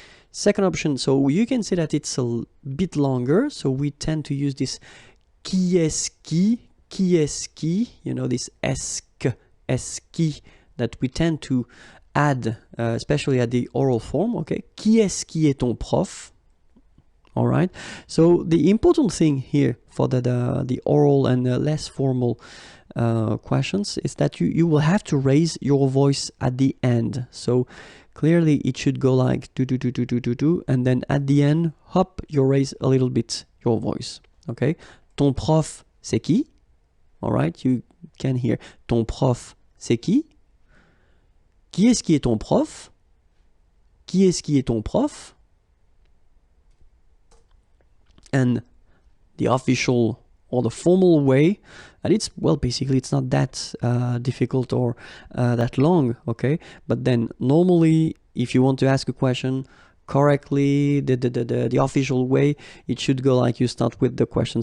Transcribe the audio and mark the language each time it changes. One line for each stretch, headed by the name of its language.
English: Second option, so you can say that it's a bit longer, so we tend to use this
French: qui est-ce qui,
English: you know, this est-ce qui that we tend to add, especially at the oral form.
French: Okay, qui est-ce qui est ton prof?
English: All right, so the important thing here for the oral and less formal questions is that you will have to raise your voice at the end. So clearly it should go like do, and then at the end, hop, you raise a little bit your voice.
French: Okay, ton prof c'est qui?
English: All right, you can hear
French: ton prof c'est qui? Qui est-ce qui est ton prof? Qui est-ce qui est ton prof?
English: And the official or the formal way, and it's, well, basically it's not that difficult or that long, okay? But then normally, if you want to ask a question correctly, the official way, it should go like you start with the question.